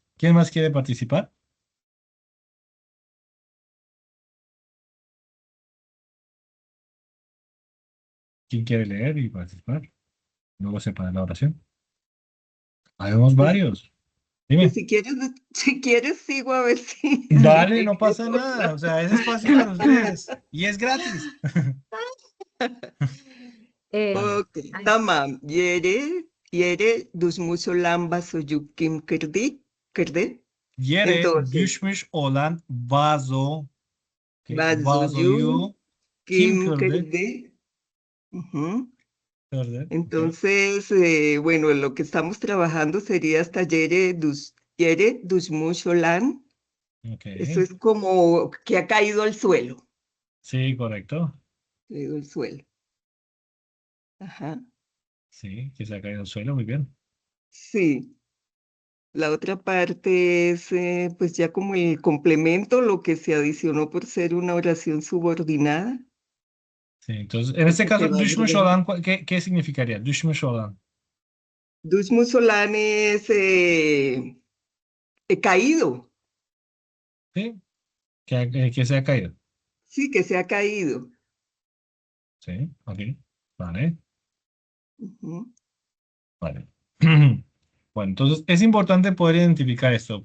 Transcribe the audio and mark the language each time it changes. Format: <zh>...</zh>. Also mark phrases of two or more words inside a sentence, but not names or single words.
<es>¿Quién más quiere participar? ¿Quién quiere leer y participar? Luego sepa la oración. Habemos Pues, varios. pues Dime. si quieres, si quieres, sigo a ver si, si Dale, me no pasa quedo nada. O otra. sea, es espacio para ustedes. Y es gratis. Dale.</es> <tr>Ok, tamam. Yere düşmüş olan çocuk kim kırdı? Yere</tr> <es>Entonces,</es> <tr>düşmüş olan vazo,</tr> <es>que</es> <tr>vazoyu vazoyu kim kim kırdı? kırdı? Ujú. Kırdı.</tr> <es>Ok. Entonces, bueno, lo que estamos trabajando sería hasta</es> <tr>yere düşmüş olan.</tr> <es>Ok. Eso es como que ha caído al suelo. Sí, correcto. Caído al suelo. Ajá. Sí, que se ha caído al suelo. Muy bien. Sí. La otra parte es, pues ya como el complemento, lo que se adicionó por ser una oración subordinada, Sí, entonces, en lo este que se caso, va</es> <tr>düşmüş</tr> <es>agregando. olan, ¿qué significaría?</es> <tr>Düşmüş olan. Dus Musolán</tr> <es>es caído, Sí, que se ha caído. sí, que se ha caído. Sí, ok. Vale. Ujú. Vale. Bueno, entonces es importante poder identificar esto.</es>